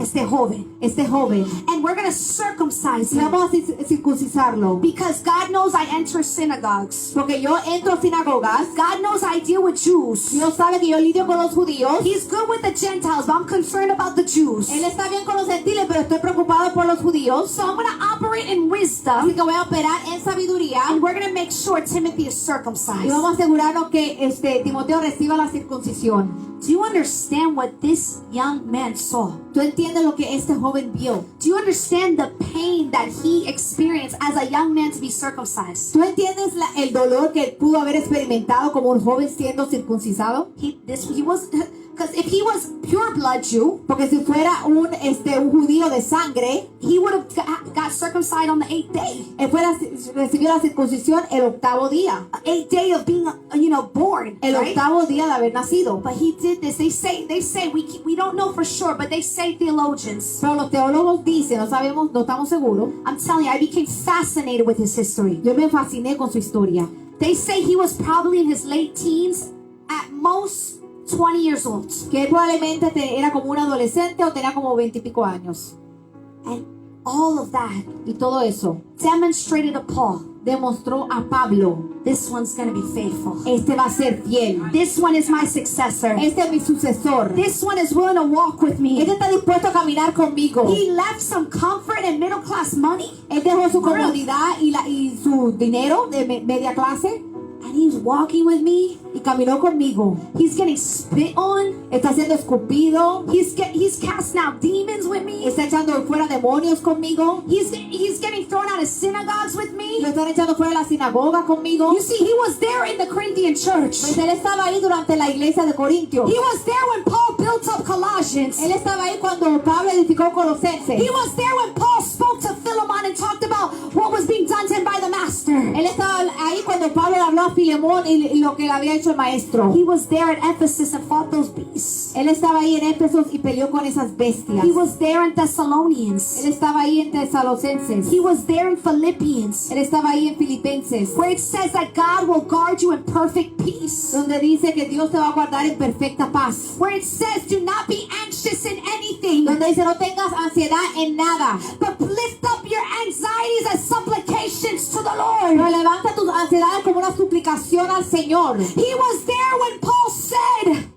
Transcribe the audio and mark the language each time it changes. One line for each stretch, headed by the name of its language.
Spanish: este joven, este joven.
English: and we're going to circumcise
Spanish: Y
English: him
Spanish: vamos a circuncisarlo.
English: because God knows I enter synagogues.
Spanish: Porque yo entro a sinagogas,
English: God knows I deal with Jews.
Spanish: Dios sabe que yo lidio con los judíos.
English: He's good with the Gentiles, but I'm concerned about the Jews.
Spanish: Él está bien con los gentiles, pero estoy preocupado por los judíos.
English: So I'm going to operate in
Spanish: Así
English: wisdom,
Spanish: que voy a operar en sabiduría.
English: and we're going to make sure Timothy is
Spanish: Y
English: circumcised.
Spanish: vamos a asegurarnos que Timoteo reciba la circuncisión.
English: Do you understand what this young man saw?
Spanish: ¿Tú entiendes lo que este joven vio?
English: Do you understand the pain that he experienced as a young man to be circumcised?
Spanish: ¿Tú entiendes el dolor que pudo haber experimentado como un joven siendo circuncisado?
English: He was, because if he was pure blood Jew,
Spanish: Porque si fuera un judío de sangre,
English: he would have got circumcised on the 8th day.
Spanish: él recibió la circuncisión el octavo día.
English: 8th day of being, born.
Spanish: El
English: Right?
Spanish: octavo día de haber nacido.
English: But he did this. They say we don't know for sure, but they say theologians.
Spanish: Pero los teólogos dicen, no sabemos, no estamos seguros.
English: I'm telling you, I became fascinated with his history.
Spanish: Yo me fasciné con su historia.
English: They say he was probably in his late teens, at most 20 years old.
Spanish: Que él probablemente era como un adolescente o tenía como 20 y pico años.
English: And all of that
Spanish: Y todo eso
English: demonstrated to Paul,
Spanish: demostró a Pablo,
English: this one's going to be faithful.
Spanish: este va a ser fiel.
English: This one is my successor.
Spanish: Este es mi sucesor.
English: This one is willing to walk with me.
Spanish: Este está dispuesto a caminar conmigo.
English: He left some comfort and middle class money,
Spanish: Él dejó su comodidad y su dinero de media clase
English: and he's walking with me.
Spanish: y caminó conmigo.
English: He's getting spit on.
Spanish: Está siendo escupido.
English: He's casting out demons with me.
Spanish: Está echando fuera demonios conmigo.
English: He's getting thrown out of synagogues with me.
Spanish: Lo están echando fuera de la sinagoga conmigo.
English: You see, he was there in the Corinthian church.
Spanish: Pues él estaba ahí durante la iglesia de Corintio.
English: He was there when Paul built up Colossians.
Spanish: Él estaba ahí cuando Pablo edificó Colosenses.
English: He was there when Paul spoke to Philemon and talked about what was being done to him by the master.
Spanish: Él estaba ahí cuando Pablo le habló a Filemón y lo que le había hecho el maestro.
English: He was there at Ephesus and fought those beasts.
Spanish: Él estaba ahí en Éfeso y peleó con esas bestias.
English: He was there in Thessalonians.
Spanish: Él estaba ahí en Tesalonicenses.
English: He was there in Philippians,
Spanish: Él estaba ahí en Filipenses,
English: where it says that God will guard you in perfect peace.
Spanish: donde dice que Dios te va a guardar en perfecta paz.
English: Where it says, do not be anxious in anything,
Spanish: Donde dice no tengas ansiedad en nada,
English: but lift up your anxieties as supplications to the
Spanish: pero
English: Lord.
Spanish: levanta tus ansiedades como una suplicación al Señor.
English: He was there when Paul said,